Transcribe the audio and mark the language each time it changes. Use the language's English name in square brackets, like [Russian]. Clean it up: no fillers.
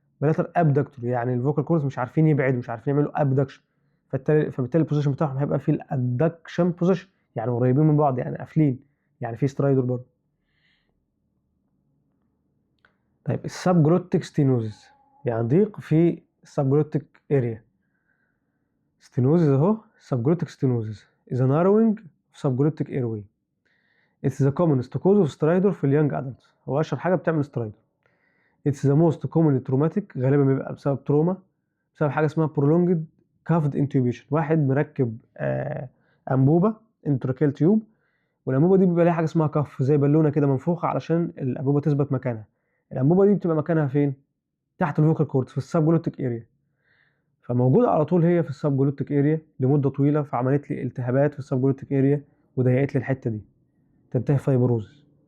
[Arabic] بايلاترال ابدكتور يعني الفوكال كورز مش عارفين يبعدوا، مش عارفين يعملوا ابدكشن، فبالتالي البوزيشن بتاعهم هيبقى في الادكشن بوزيشن يعني قريبين من بعض يعني قافلين، يعني في سترايدر برضه. طيب السب جلوتيك ستينوزيس يعني ضيق في السب جلوتيك اريا. [English] Stenosis اهو، subglottic stenosis is a narrowing of subglottic airway. It's the commonest cause of stridor [Arabic] في اليونج [English] adults، [Arabic] هو اشهر حاجه بتعمل [English] stridor. It's the most commonly traumatic، [Arabic] غالبا بيبقى بسبب تروما، بسبب حاجه اسمها [English] prolonged cuffed intubation، [Arabic] واحد مركب انبوبه انتراكيل تيوب، والانبوبه دي بيبقى ليها حاجه اسمها كف زي بالونه كده منفوخه علشان الانبوبه تثبت مكانها. الانبوبه دي بتبقى مكانها فين؟ تحت الفوكال كورتس في السبجلوتيك اريا، فموجوده على طول هي في السبجلوتيك اريا لمده طويله، فعملت لي التهابات في السبجلوتيك اريا وضيقت لي الحته دي تنتهي فايبروز.